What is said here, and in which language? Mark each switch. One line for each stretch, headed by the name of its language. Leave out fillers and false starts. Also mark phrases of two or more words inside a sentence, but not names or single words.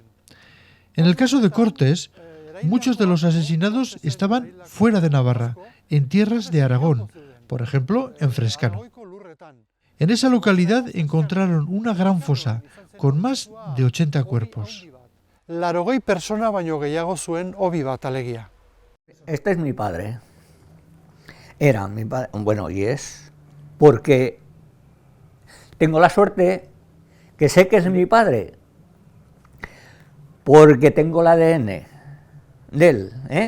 Spanish: En el caso de Cortes, muchos de los asesinados estaban fuera de Navarra, en tierras de Aragón, por ejemplo, en Frescano. En esa localidad encontraron una gran fosa con más de 80 cuerpos.
Basque: 80 persona baino gehiago zuen hobi bat alegia.
Spanish: Este es mi padre. Era mi padre, bueno, y es, porque tengo la suerte que sé que es mi padre, porque tengo el ADN de él, ¿eh?